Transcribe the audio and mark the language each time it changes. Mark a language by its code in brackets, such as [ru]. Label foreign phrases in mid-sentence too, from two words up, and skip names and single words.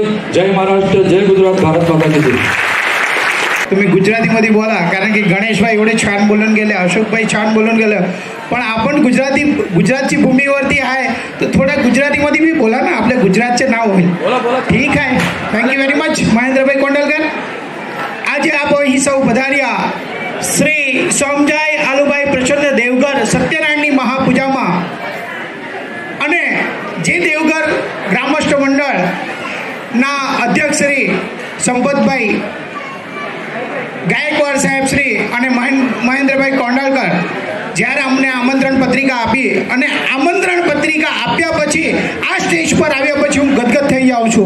[mr] जय महाराष्ट्र जय गुजरात [hi] भारत माता की जय. [mr] तुम्ही गुजरातीमध्ये बोला कारण की गणेशभाई एवढे छान बोलून गेले अशोकभाई छान बोलून गेलं पण आपण गुजरातची भूमीवरती आहे तर थोडं गुजरातीमध्ये बी बोला ना आपल्या गुजरातचे नाव होईल. ठीक आहे [en] thank you very much [mr] महेंद्रभाई कोंडलकर. [gu] આજે આપ અહીં સૌ પધાર્યા શ્રી સોમજાઈ આલુભાઈ પ્રચંડ દેવગર સત્યનારાયણની મહાપૂજામાં અને જે દેવગર ગ્રામસ્થ મંડળના અધ્યક્ષ શ્રી સંપતભાઈ ગાયકવાડ સાહેબ શ્રી અને મહેન્દ્રભાઈ કોંડલકર જ્યારે અમને આમંત્રણ પત્રિકા આપી અને આમંત્રણ પત્રિકા આપ્યા પછી આ સ્ટેજ પર આવ્યા પછી હું ગદગદ થઈ જાઉં છું.